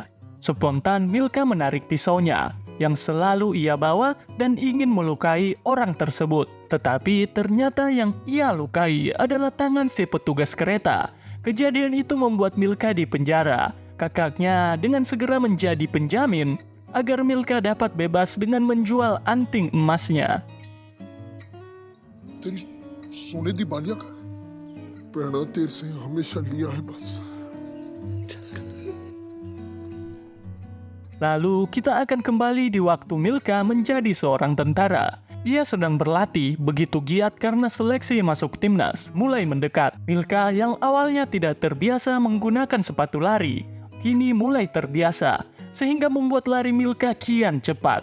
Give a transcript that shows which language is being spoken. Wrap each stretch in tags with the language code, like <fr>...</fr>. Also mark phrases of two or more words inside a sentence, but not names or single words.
<id>Spontan Milka menarik pisaunya yang selalu ia bawa dan ingin melukai orang tersebut. Tetapi ternyata yang ia lukai adalah tangan si petugas kereta. Kejadian itu membuat Milka dipenjara. Kakaknya dengan segera menjadi penjamin agar Milka dapat bebas dengan menjual anting emasnya.</id> <hi>सोने दी बालिया का प्रेरणा तेरे से हमेशा लिया है बस.</hi> <id>Lalu kita akan kembali di waktu Milka menjadi seorang tentara. Ia sedang berlatih begitu giat karena seleksi masuk timnas mulai mendekat. Milka yang awalnya tidak terbiasa menggunakan sepatu lari, kini mulai terbiasa sehingga membuat lari Milka kian cepat.</id>